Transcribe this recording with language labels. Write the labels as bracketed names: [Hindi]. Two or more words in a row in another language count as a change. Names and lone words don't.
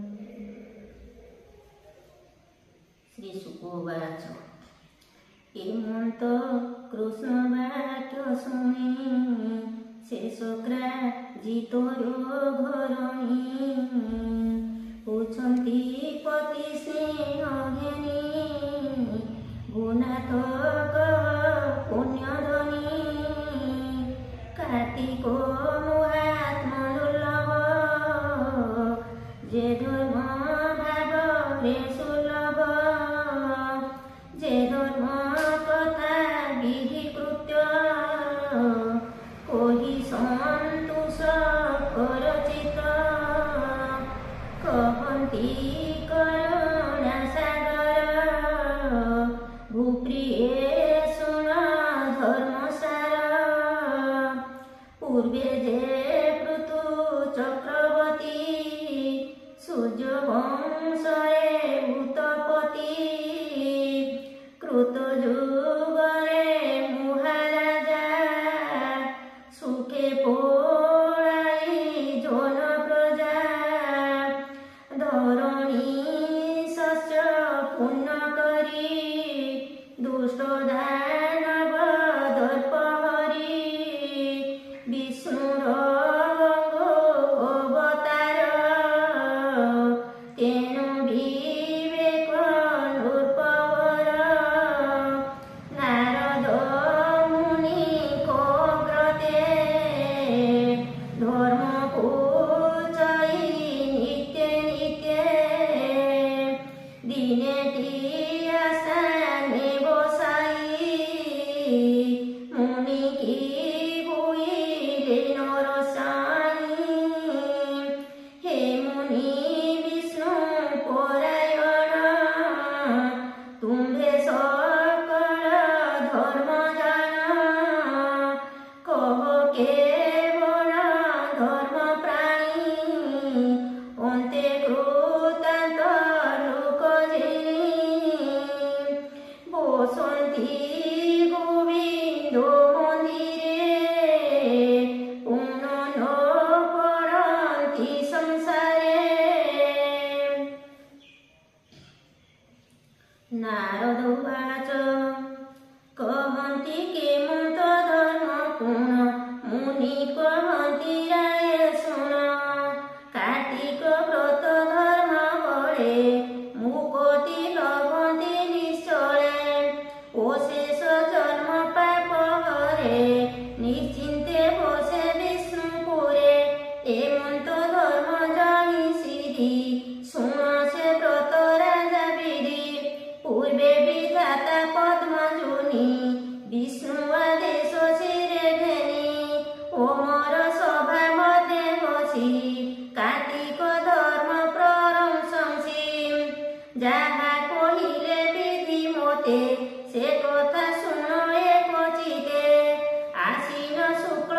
[Sanskrit] श्री शुक उवाच [Odia] ଏମନ୍ତ କୃଷ୍ଣ ବାକ୍ୟ ଶୁଣି ଶେଷକ୍ରାଜିତୋ ଘରଣୀ ପୂଛନ୍ତି ପତି ସ୍ନେହଜ୍ଞାନୀ ଗୁଣାଥ ପୁଣ୍ୟଧନୀ କାର୍ତ୍ତିକ ମହାତ୍ମା ଦୁର୍ଲଭ ଯେ ଧର୍ମ ଭାଗରେ ସୁଲଭ ଯେ ଧର୍ମ କଥା ବିଧିକୃତ୍ୟ କୋହି ସନ୍ତୋଷ କରଚିତ କହନ୍ତି କରୁଣା ସାଗର ଭୂପ୍ରିୟେ ଶୁଣ ଧର୍ମସାର ପୂର୍ବେ ଯେ ପୃଥୁ ଚକ୍ରବର୍ତ୍ତୀ ସୂର୍ଯ୍ୟବଂଶରେ ଭୂତପତି କୃତଯୁଗରେ ମହାରାଜା ସୁଖେ ପୋଳାଇ ଜନ ପ୍ରଜା ଧରଣୀ ଶସ୍ୟ ପୁଣ୍ୟ କରି ଦୁଷ୍ଟ ଦାନବ ଦର୍ପହରୀ ବିଷ୍ଣୁର ଅବତାର ତେନ ବିବେକ ନୃପବର ନାରଦ ମୁନି କୋଗ୍ରତେ ଧର୍ମ ପୂଜୟି ନିତ୍ୟ ନିତ୍ୟ ଦିନେ ଆସାନେ ବସାଇ ମୁନି କି ହୁଇଲେ ନରସାଇ ହେ ମୁନି ବିଷ୍ଣୁ ପରାୟଣ ତୁମ୍ଭେ ସକଳ ଧର୍ମ ଜାଣ କହ କେବଳ ଧର୍ମ ପ୍ରାଣୀ ଅନ୍ତେ କୃତାନ୍ତ ଲୋକ ବସନ୍ତି ଗୋବିନ୍ଦ ମନ୍ଦିରେ ପୁଣ୍ୟ ନ କରନ୍ତି ସଂସାରେ। [Sanskrit] नारद उवाच [Odia] କହନ୍ତି କେମନ୍ତ ଧର୍ମ ପୁଣ୍ୟ ମୁନି କହନ୍ତି ରାୟ ଶୁଣ କାର୍ତ୍ତିକ ବ୍ରତ ଧର୍ମ ବଳେ ମୁକ୍ତି ଲଭନ୍ତି ନିଶ୍ଚଳେ ଅଶେଷ ଜନ୍ମ ପାପ ହରେ ନିଶ୍ଚିନ୍ତେ ବସେ ବିଷ୍ଣୁପୁରେ ଏମନ୍ତ ଧର୍ମ ଜାଣି ସିଦ୍ଧି ଶୁଣ ସେ ବ୍ରତ ରାଜା ବିଧି ପୂର୍ବେ ବିଧାତା ପଦ୍ମଜୁନି ବିଷ୍ଣୁ ଆଦେଶ ଶିରେ ଘେନି ଓମର ସଭା ମଧ୍ୟେ ବସି କାର୍ତ୍ତିକ ଧର୍ମ ପ୍ରଶଂସି ଯାହା କହିଲେ ବିଧି ମତେ ସେ କଥା ଶୁଣ ଏକ ଚିତେ ଆଶିନ